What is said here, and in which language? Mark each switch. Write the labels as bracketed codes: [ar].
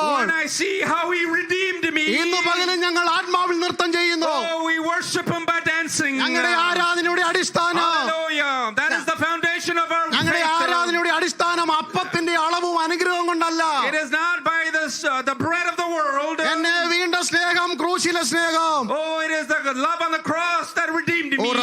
[en] When I see how he redeemed me. [ml] ഇന്ന് പകലും ഞങ്ങൾ ആത്മാവിൽ നൃത്തം ചെയ്യുന്നു. [en] Oh, we worship him by dancing. [ml] ഞങ്ങളുടെ ആരാധനയുടെ അടിസ്ഥാനം [en] Hallelujah. That is the foundation of our [ml] ഞങ്ങളുടെ [en] faith. [ml] ആരാധനയുടെ അടിസ്ഥാനം അപ്പത്തിന്റെ അളവും അനുഗ്രഹവും കൊണ്ടല്ല. [en] It is not by this the bread of the world. [ml] എന്നെ വീണ്ട സ്നേഹം ക്രൂശിലെ സ്നേഹം. [en] Oh, it is the love on the cross that redeemed me.